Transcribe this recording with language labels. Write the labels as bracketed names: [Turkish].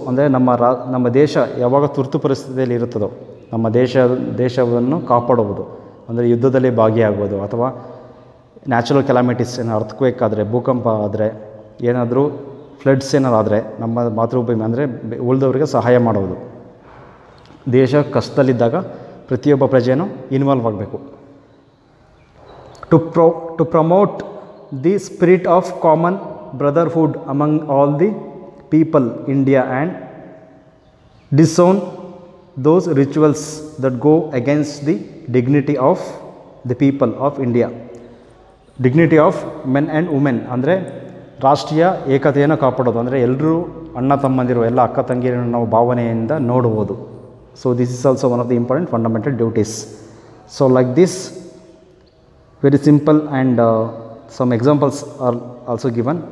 [Kannada] ಅಂದರೆ ನಮ್ಮ ದೇಶ ಯಾವಾಗ ತುರ್ತು ಪರಿಸ್ಥಿತಿಯಲ್ಲಿ ಇರುತ್ತದೋ ನಮ್ಮ ದೇಶವನ್ನು ಕಾಪಾಡುವುದು, ಅಂದರೆ ಯುದ್ಧದಲ್ಲಿ ಭಾಗಿಯಾಗುವುದು ಅಥವಾ ನ್ಯಾಚುರಲ್ ಕೆಲಾಮಿಟೀಸ್, ಏನೋ ಅರ್ಥಕ್ವೇಕ್ ಆದರೆ, ಭೂಕಂಪ ಆದರೆ, ಏನಾದರೂ ಫ್ಲಡ್ಸ್ ಏನಾದ್ರು ಆದರೆ ನಮ್ಮ ಮಾತೃಭೂಮಿ ಅಂದರೆ ಉಳಿದವರಿಗೆ ಸಹಾಯ ಮಾಡುವುದು. ದೇಶ ಕಷ್ಟದಲ್ಲಿದ್ದಾಗ ಪ್ರತಿಯೊಬ್ಬ ಪ್ರಜೆಯೂ ಇನ್ವಾಲ್ವ್ ಆಗಬೇಕು. [English] To promote the spirit of common brotherhood among all the people India and disown those rituals that go against the dignity of the people of India, dignity of men and women. [Kannada] ಅಂದರೆ ರಾಷ್ಟ್ರೀಯ ಏಕತೆಯನ್ನು ಕಾಪಾಡೋದು, ಅಂದರೆ ಎಲ್ಲರೂ ಅಣ್ಣ ತಮ್ಮಂದಿರು, ಎಲ್ಲ ಅಕ್ಕ ತಂಗಿರನ್ನು ನಾವು ಭಾವನೆಯಿಂದ ನೋಡುವುದು. [English] So this is also one of the important fundamental duties. So like this very simple and some examples are also given.